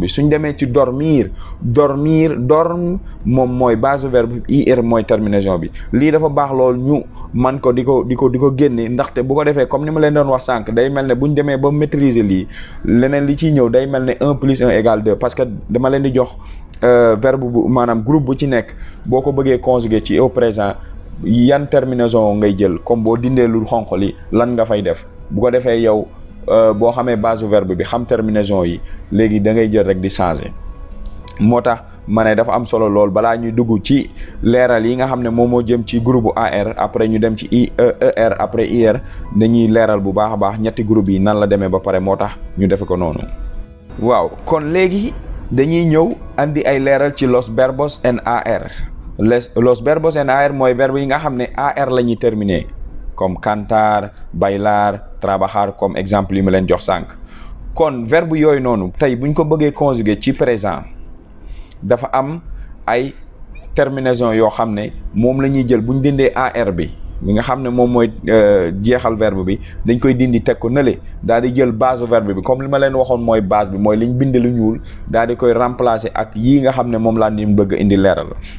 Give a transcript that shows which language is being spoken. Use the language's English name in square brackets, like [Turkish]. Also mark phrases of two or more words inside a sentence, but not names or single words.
[Wolof] suñ demee ci dormir, dorm moom mooy base verbe bi, ir mooy terminaison bi. lii dafa baax lool ñu man ko di ko génne, ndaxte bu ko defee comme ni ma leen doon wax sànq day mel ne buñ demee ba maîtriser lii leneen li ciy ñëw day mel ne 1 + 1 = 2 [French] parce que [Wolof] dama leen di jox verbe bu maanaam groupe bu ci nekk boo ko bëggee conjuguer ci [French] au présent [Wolof] yan terminaison ngay jël, comme boo dindee lu xonq li lan nga fay def. bu ko defee yow boo xamee base verbe bi xam terminaison yi léegi da ngay jël rek di changer. moo tax ma ne dafa am solo lool balaa ñuy dugg ci leeral yi nga xam ne moom moo jëm ci groupe ar après ñu dem ci er après ir dañuy leeral bu baax a baax ñetti groupe yi nan la demee ba pare moo tax ñu defe ko noonu. waaw kon léegi dañuy ñëw andi ay leeral ci [Spanish] los verbos en ar. los verbos en ar [Wolof] mooy verbe yi nga xam ne ar la ñuy terminer comme [Spanish] cantar, bailar, trabajar [French] comme exemple [Wolof] yi ma leen jox sànq. kon verbe yooyu noonu tey buñ ko bëggee conjuguer ci présent dafa am ay terminaison yoo xam ne moom la ñuy jël buñ dindee ar bi nga xam ne moom mooy jeexal verbe bi dañ koy dindi teg ko nële daal di jël base verbe bi comme li ma leen waxoon mooy base bi mooy liñ bind lu ñuul daal di koy remplacer ak yii nga xam ne moom laa leen bëgg indi leeral.